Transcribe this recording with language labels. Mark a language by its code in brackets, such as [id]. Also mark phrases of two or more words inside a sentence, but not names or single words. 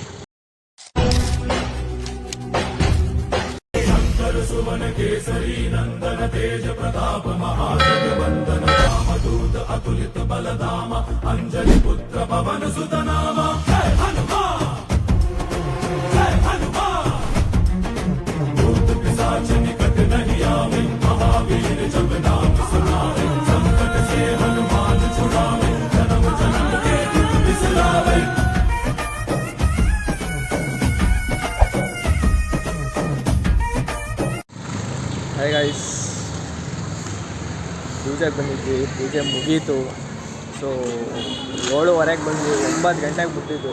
[awa] केसरी नंदन तेज प्रताप महाजगवंदन रामदूत अतुलित बलधाम अंजलि पुत्र पवन सुत नाम जय हनुमान जय हनुमान भूत पिशाच निकट नहीं आवे महावीर जब नाम सुनावे संकट से हनुमान छुड़ावे जन्म जन्म के दुख बिसरावे. [en] hi guys, [kn] ಪೂಜೆಗೆ ಬಂದಿದ್ವಿ, ಪೂಜೆ ಮುಗೀತು. ಸೊ 7:15 ಬಂದ್ವಿ, 9 ಗಂಟೆಗೆ ಬಿಟ್ಟಿದ್ದು.